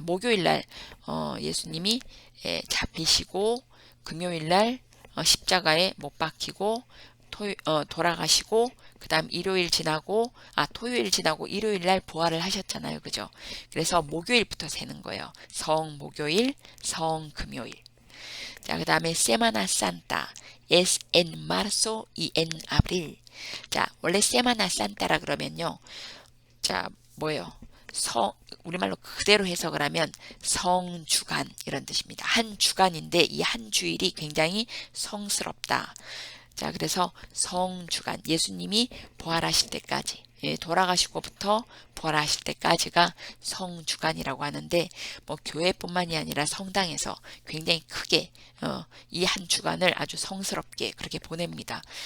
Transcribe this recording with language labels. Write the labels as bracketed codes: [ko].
[ko] 목요일 날 예수님이 잡히시고 금요일 날 십자가에 못 박히고 돌아가시고 그 다음 토요일 지나고 일요일 날 부활을 하셨잖아요. 그죠? 그래서 목요일부터 세는 거예요. 성목요일, 성금요일. 자, 그 다음에 [es] Semana Santa es en marzo y en abril. [ko] 자, 원래 Semana Santa라 그러면요. 자, 뭐예요? 우리말로 그대로 해석을 하면 성주간 이런 뜻입니다. 한 주간인데 이 한 주일이 굉장히 성스럽다. 자, 그래서 성주간, 예수님이 부활하실 때까지, 돌아가시고부터 부활하실 때까지가 성주간이라고 하는데, 뭐 교회뿐만이 아니라 성당에서 굉장히 크게 이 한 주간을 아주 성스럽게 그렇게 보냅니다.